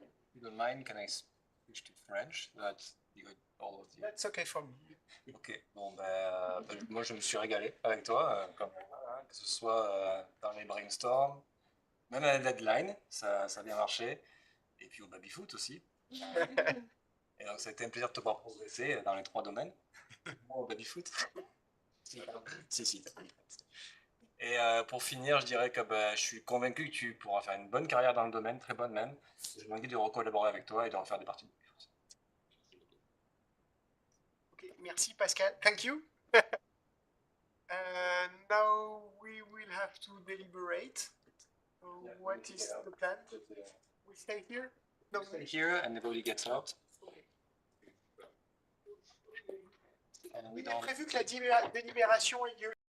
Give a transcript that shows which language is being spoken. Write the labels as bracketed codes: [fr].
[en] If you don't mind, can I switch to French? That's all of you. That's okay for me. [fr] Ok, bon, moi je me suis régalé avec toi, comme que ce soit dans les brainstorms, même à la deadline, ça a bien marché, et puis au baby-foot aussi. Et donc ça a été un plaisir de te voir progresser dans les 3 domaines. Moi au baby-foot. Si. Et pour finir, je dirais que je suis convaincu que tu pourras faire une bonne carrière dans le domaine, très bonne même. Je m'envie de recollaborer avec toi et de refaire des parties de conférence. [en] Okay, [fr] merci [en] Pascal. Thank you. Now we will have to deliberate. What is the plan? We stay here? No. Stay here and everybody gets out. And we [fr] Il est [en] don't... [fr] prévu que la délibération ait lieu